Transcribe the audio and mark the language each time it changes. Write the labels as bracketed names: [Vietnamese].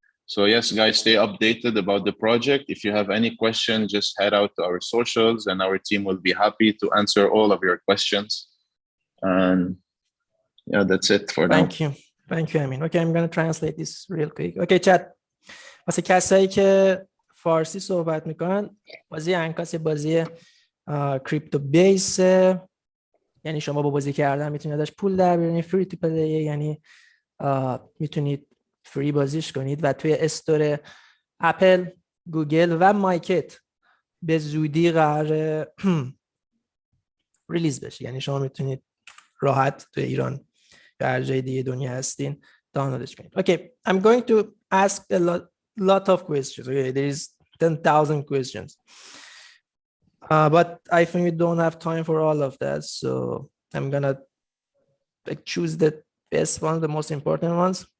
[English] So yes, guys, stay updated about the project. If you have any questions, just head out to our socials and our team will be happy to answer all of your questions. And yeah, that's it for now. Thank you, Amin. Okay, I'm going to translate this real quick. Okay, chat. [Persian] واسه کسایی که فارسی صحبت میکنن، بازی انکاس بازی کریپتو بیس، یعنی شما با بازی کردن میتونید ازش پول در بیارید، فری تو پلی، یعنی میتونید فری بازیش کنید و توی استور اپل، گوگل و مایکت به زودی قرار ریلیز بشه. یعنی شما میتونید راحت توی ایران یا هر جای دیگه دنیا هستین دانلودش کنید. [English] Okay, I'm going to ask a lot of questions. Okay, there is 10,000 questions. But I think we don't have time for all of that. So I'm gonna choose the best ones, the most important ones.